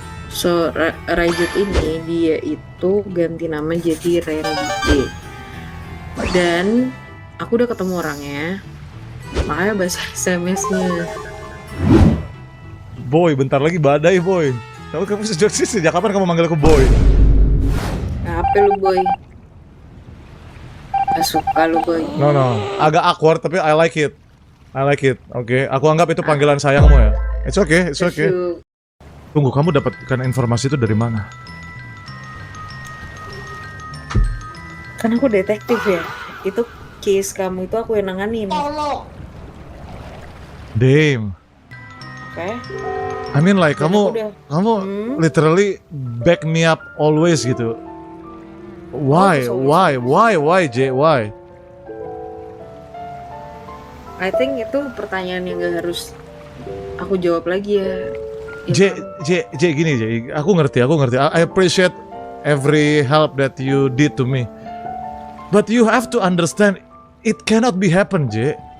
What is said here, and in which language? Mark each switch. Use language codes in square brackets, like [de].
[id] So Rajut ini dia itu ganti nama jadi Randy. Dan aku udah ketemu orangnya. Makanya bahasa SMS-nya. Boy, bentar lagi badai, Boy. Kamu sejak kapan kamu manggil aku Boy? Apa lu boy? Gak suka lu boy. [en] No, agak awkward tapi I like it. [id] Oke, aku anggap itu panggilan sayangmu ya. [en] It's okay. [id] Tunggu, kamu dapatkan informasi itu dari mana? Kan aku detektif ya. Itu case kamu itu aku yang nanganin. [en] Damn. [id] Oke. [en] I mean like [id] Dan aku kamu udah- [en] literally back me up always gitu. Why, J? Why? I think [id] itu pertanyaan yang gak harus aku jawab lagi ya. J, gini J, aku ngerti. [en] I appreciate every help that you did to me. But you have to understand, it cannot be happen, J.